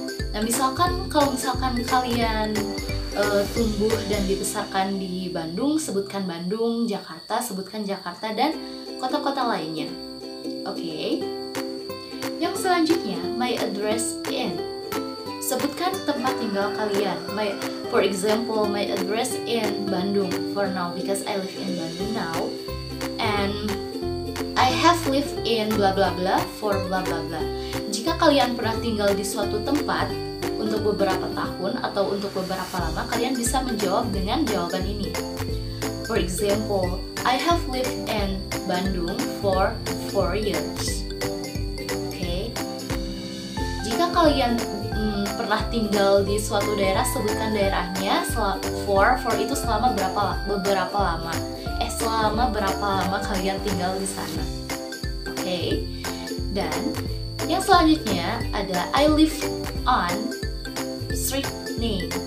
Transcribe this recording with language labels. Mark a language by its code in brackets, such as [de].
[id] Nah, kalau misalkan kalian tumbuh dan dibesarkan di Bandung, sebutkan Bandung, Jakarta, sebutkan Jakarta, dan kota-kota lainnya. Oke. Yang selanjutnya, [en] my address in. [id] Sebutkan tempat tinggal kalian. [en] For example, my address in Bandung for now because I live in Bandung now. And I have lived in blah blah blah for blah blah blah. [id] Jika kalian pernah tinggal di suatu tempat untuk beberapa tahun atau untuk beberapa lama, kalian bisa menjawab dengan jawaban ini. [en] For example, I have lived in Bandung for 4 years. [id] Oke. Jika kalian pernah tinggal di suatu daerah, sebutkan daerahnya. For itu selama beberapa lama. Selama berapa lama kalian tinggal di sana. Oke. Dan yang selanjutnya ada [en] I live on street name.